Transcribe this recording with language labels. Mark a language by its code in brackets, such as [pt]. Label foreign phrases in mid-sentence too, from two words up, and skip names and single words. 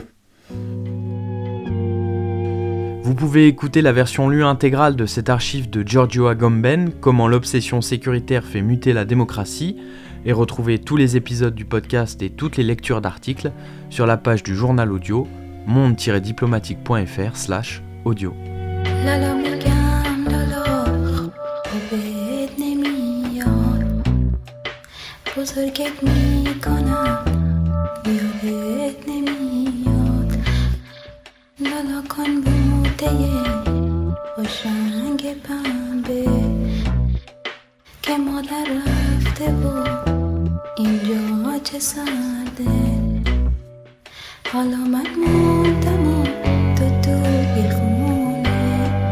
[fr] Vous pouvez écouter la version lue intégrale de cette archive de Giorgio Agamben, Comment l'obsession sécuritaire fait muter la démocratie, et retrouver tous les épisodes du podcast et toutes les lectures d'articles sur la page du journal audio monde-diplomatique.fr/audio. [fa] بزرگت میکنم یادت نمیاد لالا کن بوده باش رنگ پنبه که مادر رفته و اینجا چه سرده حالا من موندم و تو توی خونه